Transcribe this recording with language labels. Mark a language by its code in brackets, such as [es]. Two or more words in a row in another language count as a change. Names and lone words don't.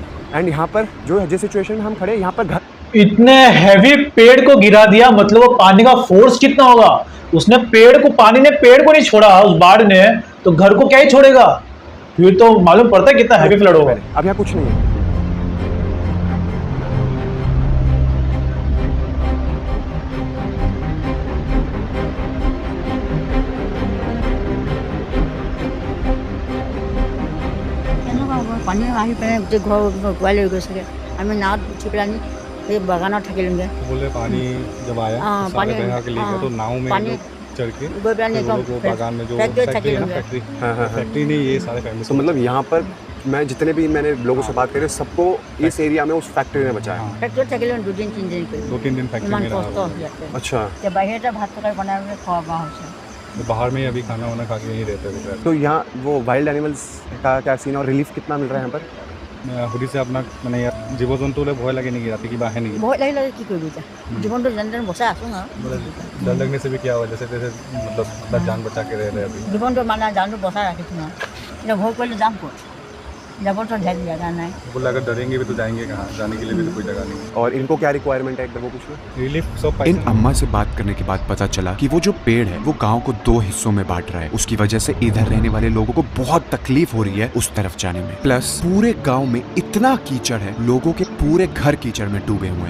[hi] एंड यहाँ पर जो जिस सिचुएशन में हम खड़े हैं, यहाँ पर घर, इतने हैवी पेड़ को गिरा दिया, मतलब वो पानी का फोर्स कितना होगा। उसने पेड़ को, पानी ने पेड़ को नहीं छोड़ा उस बाढ़ ने, तो घर को क्या ही छोड़ेगा। फिर तो मालूम पड़ता है कितना हैवी फ्लड होगा। अब यहाँ कुछ नहीं है। [as] পানী আহি পেলাই গোটেই ঘৰ উটুৱাই লৈ গৈছেগৈ। আমি নাৱত উঠি পেলাই এই বাগানত থাকিলোঁগৈ। [hi] बोले पानी जब आया हाँ, तो सारे पानी- बहा के ले गया, हाँ, तो नाव में पानी- लोग चढ़ के गई पेलाई फिर वो एकदम लोग वो बागान में जो फैक्ट्री फैक्ट्री है ना, थकी फैक्ट्री हाँ, हाँ, हाँ। फैक्ट्री नहीं, ये सारे फैमिली। तो मतलब यहाँ पर मैं जितने भी मैंने लोगों से बात करी, सबको इस एरिया में उस फैक्ट्री ने बचाया। [as] ফেক্টৰীত থাকিলোঁ 2-3 দিন কৰি। [hi] 2-3 दिन फैक्ट्री [as] ইমান [hi] में रहा। [as] কষ্ট ইয়াতে। [hi] अच्छा, [as] এতিয়া বাহিৰতে ভাত তৰকাৰী বনাই পেলাই খোৱা বোৱা হৈছে। [hi] तो बाहर में ही अभी खाना वाना खा के यहीं रहते हैं। तो यहाँ वो [en] wild animals [hi] का क्या सीन और रिलीफ कितना मिल रहा है यहाँ पर? [as] সুধি [hi] से अपना [as] মানে ইয়াত জীৱ জন্তুলৈ ভয় লাগে নেকি, ৰাতি কিবা আহে নেকি? ভয় লাগিলে কি কৰিবি এতিয়া, জীৱনটো যেনে তেনে বচাই আছোঁ আৰু। [hi] डर लगने से भी क्या हुआ, जैसे तैसे मतलब अपना जान बचा के रह रहे हैं अभी। [as] জীৱনটো মানে জানটো বচাই ৰাখিছোঁ আৰু। এতিয়া ভয় কৰিলে যাম ক'ত, যাবতো ঢেৰ জেগা নাই। [hi] बोला अगर डरेंगे भी तो जाएंगे कहाँ, जाने के लिए भी तो कोई जगह नहीं। और इनको क्या रिक्वायरमेंट है एकदम वो पूछ लो। रिलीफ सब इन अम्मा से बात करने के बाद पता चला कि वो जो पेड़ है वो गांव को 2 हिस्सों में बांट रहा है। उसकी वजह से इधर रहने वाले लोगों को बहुत तकलीफ हो रही है उस तरफ जाने में। प्लस पूरे गांव में इतना कीचड़ है, लोगों के पूरे घर कीचड़ में डूबे हुए हैं।